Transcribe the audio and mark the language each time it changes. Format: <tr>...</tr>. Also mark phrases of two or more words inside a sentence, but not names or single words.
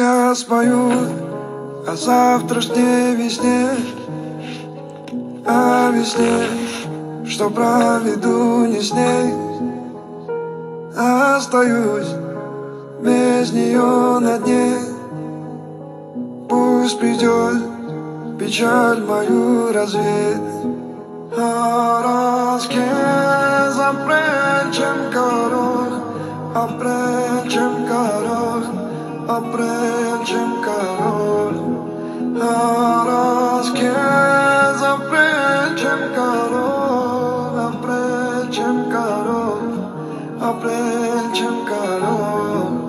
<ru>Я спою о завтрашней весне, о весне, что проведу не с ней. Остаюсь без нее на дне. Пусть придет печаль мою развеет.</ru> <hy>Առանց ապրել չեմ կարող, ապրել չեմ կարող, ապրել չեմ կարող. Առանց քեզ ապրել չեմ կարող, ապրել չեմ կարող, ապրել չեմ կարող.</hy>